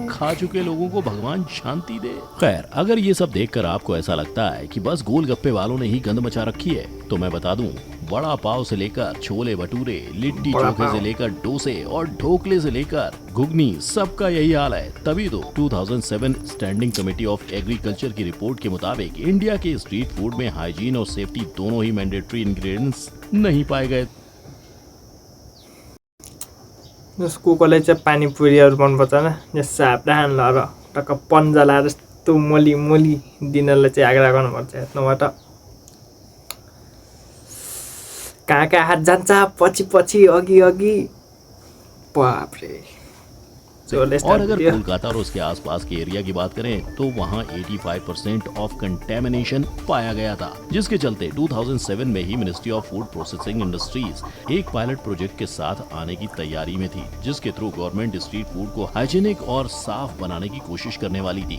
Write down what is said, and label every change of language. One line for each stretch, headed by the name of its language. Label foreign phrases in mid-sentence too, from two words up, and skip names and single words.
Hindi: खा चुके लोगों को भगवान शांति दे। खैर, अगर ये सब देखकर आपको ऐसा लगता है कि बस गोलगप्पे वालों ने ही गंद मचा रखी है, तो मैं बता दूं, बड़ा पाव से लेकर छोले भटूरे, लिट्टी चोखे से लेकर डोसे और ढोकले से लेकर घुगनी, सबका यही हाल है। तभी तो 2007 स्टैंडिंग कमेटी ऑफ एग्रीकल्चर की रिपोर्ट के मुताबिक इंडिया के
English: street food
Hindi: में हाइजीन और सेफ्टी दोनों ही
English: mandatory ingredients
Hindi: नहीं पाए गए।
Nepali: कोकोले चाहिँ पानीपुरीहरू मनपर्छ न, सावधान ल र टक्क पन्जा लाएर यस्तो मोली मोली दिनलाई चाहिँ आग्रह गर्नुपर्छ। यत्नबाट कहाँ हात जान्छ, पछि पछि अघि अघि, बाफ्रे चोरले और स्टार्ट अगर दियो।
Hindi: कोलकाता और उसके आसपास के एरिया की बात करें तो वहाँ 85%
English: of contamination
Hindi: पाया गया था, जिसके चलते 2007 में ही मिनिस्ट्री ऑफ फूड प्रोसेसिंग इंडस्ट्रीज एक
English: pilot project
Hindi: के साथ आने की तैयारी में थी, जिसके थ्रू गवर्नमेंट
English: street food
Hindi: को हाइजीनिक और साफ बनाने की कोशिश करने वाली थी।